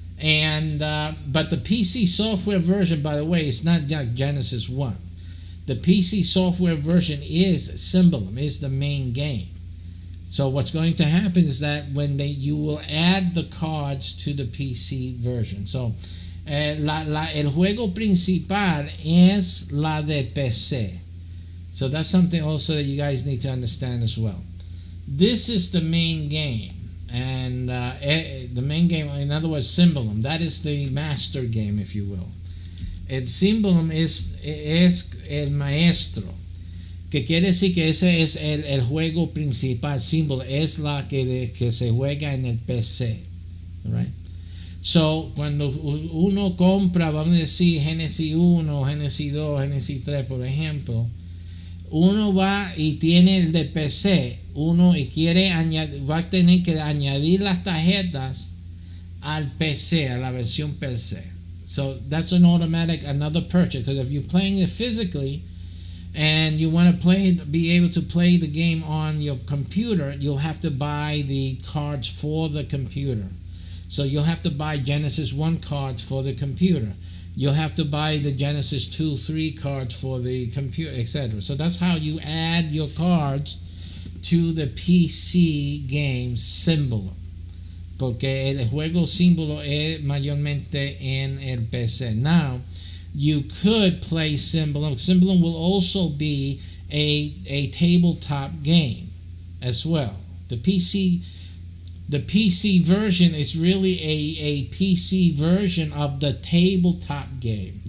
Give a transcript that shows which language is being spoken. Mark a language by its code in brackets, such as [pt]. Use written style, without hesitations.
[en] And but the PC software version, by the way, is not like Genesis 1. The PC software version is SYMBOLUM, is the main game. So what's going to happen is that you will add the cards to the PC version. [es] So el juego principal es la de PC. [en] So that's something also that you guys need to understand as well. This is the main game. And the main game, in other words, SYMBOLUM, that is the master game, if you will. [es] El SYMBOLUM es el maestro, que quiere decir que ese es el juego principal. Symbol es la que se juega en el PC, right? So, cuando uno compra, vamos a decir, Genesis 1, Genesis 2, Genesis 3, por ejemplo, uno va y tiene el de PC, y quiere va a tener que añadir las tarjetas al PC, a la versión PC. [en] So that's another purchase, because if you're playing it physically and you want to be able to play the game on your computer, you'll have to buy the cards for the computer. So you'll have to buy Genesis 1 cards for the computer. You'll have to buy the Genesis 2, 3 cards for the computer, etc. So that's how you add your cards to the PC game SYMBOLUM. [es] Porque el juego símbolo es mayormente en el PC. [en] Now, you could play SYMBOLUM. SYMBOLUM will also be a tabletop game as well. The PC version is really a PC version of the tabletop game.